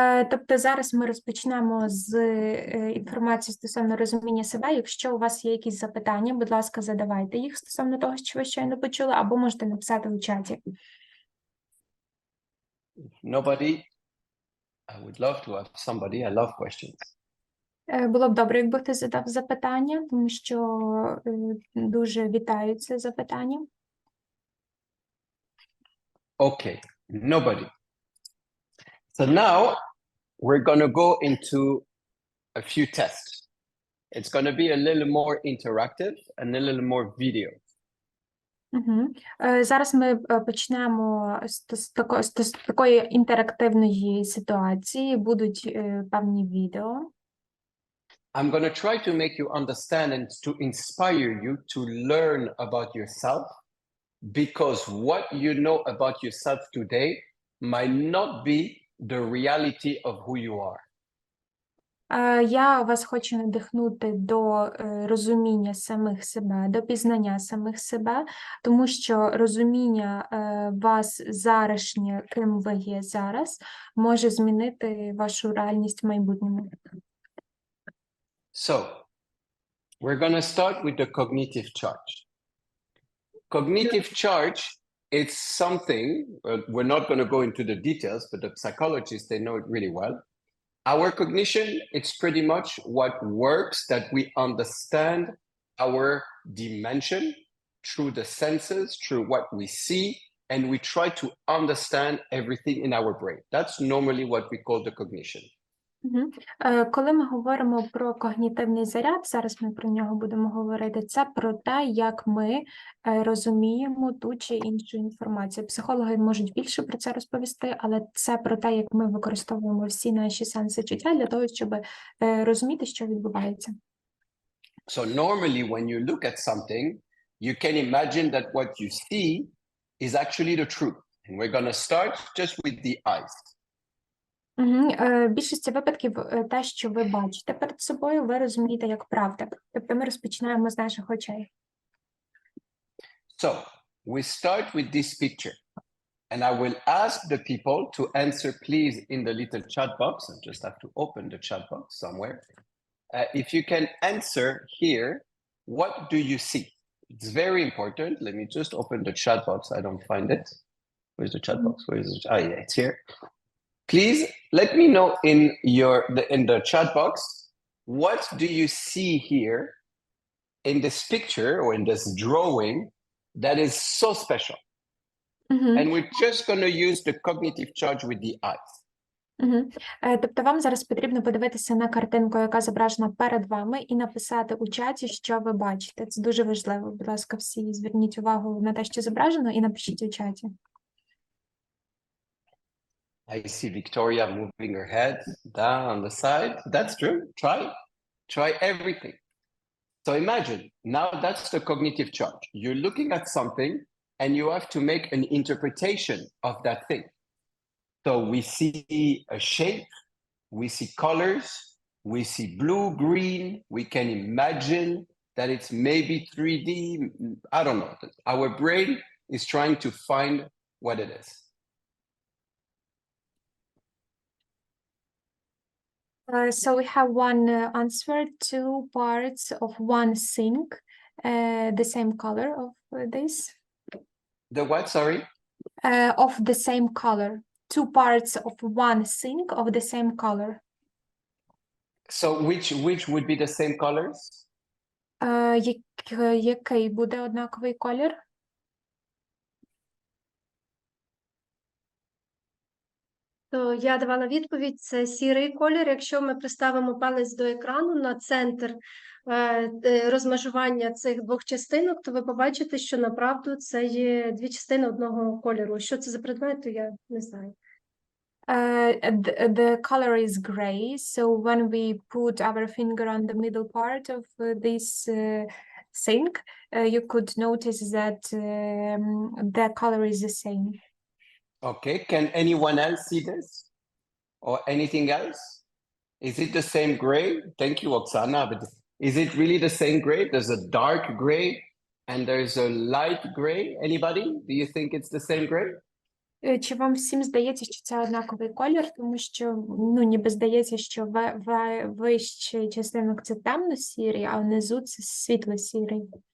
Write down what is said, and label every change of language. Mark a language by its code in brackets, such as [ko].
[uk] Тобто зараз ми розпочнемо з інформації стосовно розуміння себе. Якщо у вас є якісь запитання, будь ласка, задавайте їх стосовно того, що ви щойно почули, або можете написати у чаті. [en] Nobody? I would love to have somebody. I love questions. Було б добре, якби хтось задав запитання, тому що дуже вітаю це запитання. Okay, nobody. So now we're going to go into a few tests. It's going to be a little more interactive and a little more video. Угу. [uk] Зараз ми почнемо з такої інтерактивної ситуації. Будуть певні відео. [en] I'm going to try to make you understand and to inspire you to learn about yourself, because what you know about yourself today might not be the reality of who you are. [uk] Я вас хочу надихнути до розуміння самих себе, до пізнання самих себе, тому що розуміння вас зарашнє, ким ви є зараз, може змінити вашу реальність в майбутньому. [en] So, we're going to start with the cognitive charge. Cognitive charge, it's something, we're not going to go into the details, but the psychologists, they know it really well. Our cognition, it's pretty much what works that we understand our dimension through the senses, through what we see, and we try to understand everything in our brain. That's normally what we call the cognition. [uk] Коли ми говоримо про когнітивний заряд, зараз ми про нього будемо говорити, це про те, як ми розуміємо ту чи іншу інформацію. Психологи можуть більше про це розповісти, але це про те, як ми використовуємо всі наші сенси чуття для того, щоб розуміти, що відбувається. [en] So normally when you look at something, you can imagine that what you see is actually the truth. And we're going to start just with the eyes. [uk] В більшості випадків те, що ви бачите перед собою, ви розумієте як правда. Тобто ми розпочинаємо з наших очей. [en] So we start with this picture. And I will ask the people to answer, please, in the little chat box. I just have to open the chat box somewhere. If you can answer here, what do you see? It's very important. Let me just open the chat box. I don't find it. Where's the chat box? Where is it? Ah, yeah, it's here. Please let me know in the chat box, what do you see here in this picture or in this drawing that is so special? And we're just going to use the cognitive charge with the eyes. [uk] Тобто вам зараз потрібно подивитися на картинку, яка зображена перед вами, і написати у чаті, що ви бачите. Це дуже важливо. Будь ласка, всі зверніть увагу на те, що зображено, і напишіть у чаті. [en] I see Victoria moving her head down on the side. That's true. Try everything. So imagine, now that's the cognitive charge. You're looking at something and you have to make an interpretation of that thing. So we see a shape, we see colors, we see blue, green, we can imagine that it's maybe 3D, I don't know. Our brain is trying to find what it is. So we have one answer, 2 parts of one sink, the same color of this. The what, sorry? Of the same color. 2 parts of one sink of the same color. So which would be the same colors? [uk] Який буде однаковий колір? То я давала відповідь, це сірий колір. Якщо ми приставимо палець до екрану на центр розмежування цих двох частинок, то ви побачите, що направду це є дві частини одного кольору. Що це за предмет, то я не знаю. [en] The color is gray, so when we put our finger on the middle part of this sink, you could notice that the color is the same. Okay, can anyone else see this? Or anything else? Is it the same gray? Thank you, Oksana. But is it really the same gray? There's a dark gray and there's a light gray. Anybody? Do you think it's the same gray? [uk] Чи вам всім здається, що це однаковий колір, тому що, ніби здається, що вищий частинок це темно-сірий, а внизу це світло-сірий.